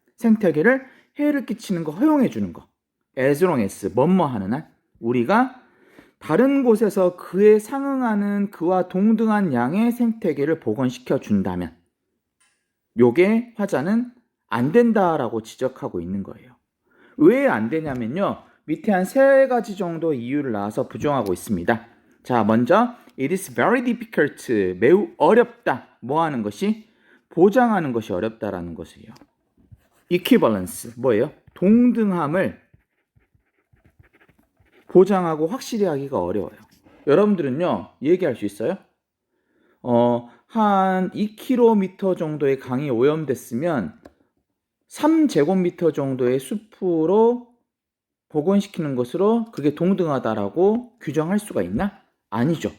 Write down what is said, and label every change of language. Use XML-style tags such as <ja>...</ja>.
<ko>생태계를 해를 끼치는 거 허용해 주는 거.</ko> <en>as long as</en> <ko>뭐뭐 하는 한 우리가 다른 곳에서 그에 상응하는 그와 동등한 양의 생태계를 복원시켜 준다면 요게 화자는 안 된다라고 지적하고 있는 거예요. 왜 안 되냐면요. 밑에 한 세 가지 정도 이유를 나와서 부정하고 있습니다. 자, 먼저</ko> <en>it is very difficult.</en> <ko>매우 어렵다. 뭐 하는 것이? 보장하는 것이 어렵다라는 것이에요. equivalence 뭐예요? 동등함을 보장하고 확실히 하기가 어려워요. 여러분들은요, 얘기할 수 있어요? 한 2km 정도의 강이 오염됐으면 3제곱미터 정도의 숲으로 복원시키는 것으로 그게 동등하다라고 규정할 수가 있나? 아니죠.</ko>